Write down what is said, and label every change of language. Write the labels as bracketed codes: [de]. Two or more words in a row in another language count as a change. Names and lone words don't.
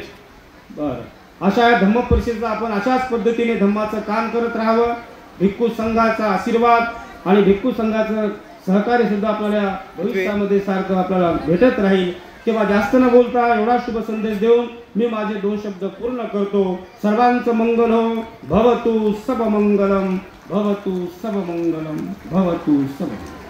[mr] बरं, अशा धम्म परिषदेचा आपण अशाच पद्धतीने धम्माचं काम करत राहावं. भिक्खू संघाचा आशीर्वाद आणि भिक्खू संघाचं सहकार्य सुद्धा आपल्याला भविष्यामध्ये सारखं आपल्याला भेटत राहील. तेव्हा जास्त न बोलता एवढा शुभ संदेश देऊन मी माझे 2 शब्द पूर्ण करतो. सर्वांचं मंगल हो. [pi] भवतु सब मंगलम, भवतु सब मंगलम, भवतु सब.